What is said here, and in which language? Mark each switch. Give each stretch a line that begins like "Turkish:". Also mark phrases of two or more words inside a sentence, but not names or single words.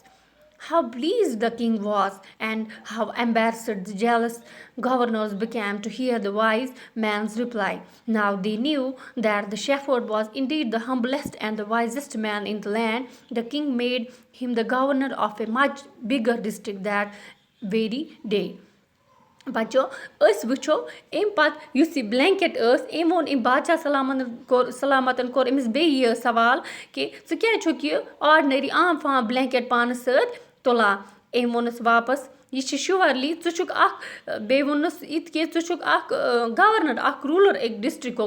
English: How pleased the king was, and how embarrassed the jealous governors became to hear the wise man's reply. Now they knew that the shepherd was indeed the humblest and the wisest man in the land. The king made him the governor of a much bigger district that very day.
Kashmiri: بچو أسۍ وٕچھو اَمہِ پَتہٕ یُس یہِ بلینکٮ۪ٹ ٲس, أمۍ ووٚن أمۍ بادشاہ سلامتن کوٚر أمِس بیٚیہِ یہِ سوال کہِ ژٕ کیٛازِ چھُکھ یہِ آرڈنری عام فام بلینکٮ۪ٹ پانَس سۭتۍ تُلان. أمۍ ووٚنُس واپس, یہِ چھِ شُورلی ژٕ چھُکھ اکھ, بیٚیہِ ووٚنُس یِتھ کہِ ژٕ چھُکھ اکھ گورنر, اکھ روٗلر أکۍ ڈِسٹرکُک.